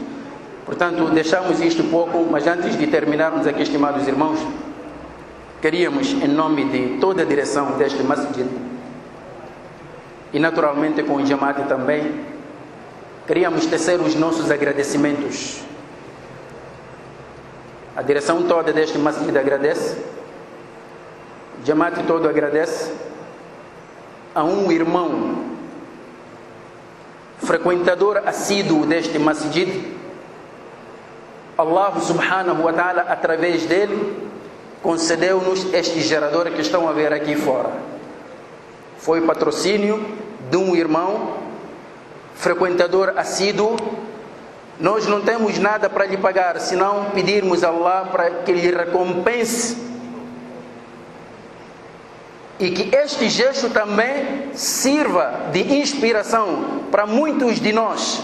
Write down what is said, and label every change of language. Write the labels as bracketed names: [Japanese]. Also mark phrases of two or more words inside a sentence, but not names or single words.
[Portuguese] Portanto, deixamos isto pouco, mas antes de terminarmos aqui, estimados irmãos, queríamos, em nome de toda a direção deste masjid, e naturalmente com o Jamaat também, queríamos tecer os nossos agradecimentos. A direção toda deste masjid agradece, o Jamaat todo agradece a um irmão frequentador assíduo deste masjid. [Arabic] الله سبحانه وتعالى, [Portuguese] através dele, concedeu-nos este gerador que estão a ver aqui fora. Foi patrocínio de um irmão frequentador assíduo. Nós não temos nada para lhe pagar, senão pedirmos a Allah para que lhe recompense e que este gesto também sirva de inspiração para muitos de nós.